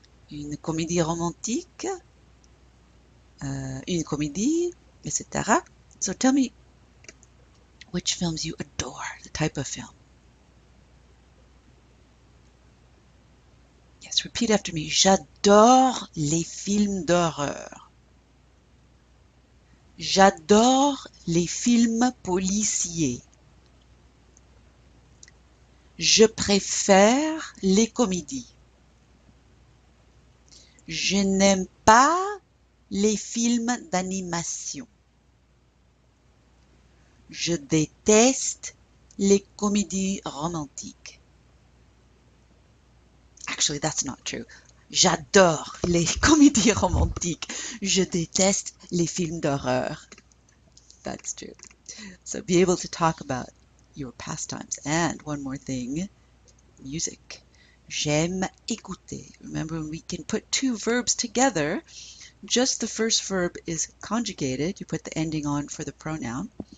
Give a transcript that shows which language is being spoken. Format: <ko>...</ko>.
<fr>Une comédie romantique. Une comédie, etc.</fr> <en>So tell me which films you adore, the type of film. Yes, repeat after me.</en> <fr>J'adore les films d'horreur. J'adore les films policiers. Je préfère les comédies. Je n'aime pas les films d'animation. Je déteste les comédies romantiques.</fr> <en>Actually, that's not true.</en> <fr>J'adore les comédies romantiques. Je déteste les films d'horreur.</fr> <en>That's true. So be able to talk about your pastimes. And one more thing, music.</en> <fr>J'aime écouter.</fr> <en>Remember, when we can put two verbs together, just the first verb is conjugated. You put the ending on for the pronoun.</en>